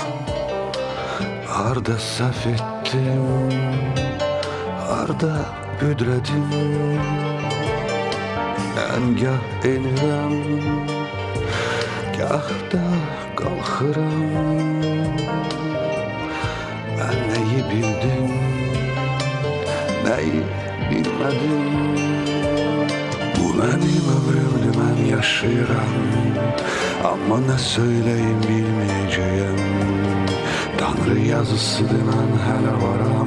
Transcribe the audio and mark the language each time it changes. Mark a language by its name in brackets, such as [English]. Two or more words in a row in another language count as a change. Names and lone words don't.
[Azerbaijani] Harda səhv etdim, harda büdrədim. Əngah enirəm, gah da qalxıram. [Turkish] neyi bildim, neyi bilmedim. Bu benim ömrümdü, ben yaşayıram, ama ne söyleyeyim bilmeyeceğim. Tanrı yazısıdır, ben hele varam.